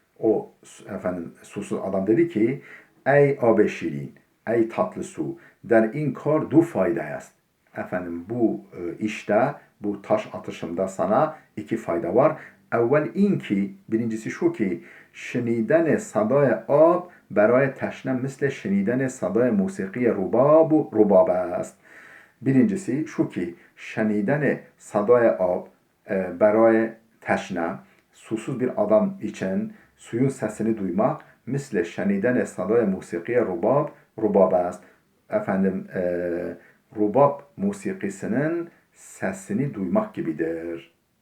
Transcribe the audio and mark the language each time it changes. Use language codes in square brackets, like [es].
[tr] O susuz adam dedi ki, [fa] ey ab şirin, [tr] ey tatlı su, [fa] der in kar du fayda est. [tr] Bu işte, bu taş atışımda sana iki fayda var. [fa] Evvel in ki, [tr] birincisi şu ki, [fa] شنیدن صدای آب برای تشنه مثل شنیدن صدای موسیقی رباب است. [tr] Birincisi şu ki [fa] şeniden sadaya ab برای تشنه [tr] susuz bir adam için suyun sesini duymak [fa] misle şeniden sadaya musiki rubab است. [tr] Efendim rubab musikisinin sesini duymak gibidir.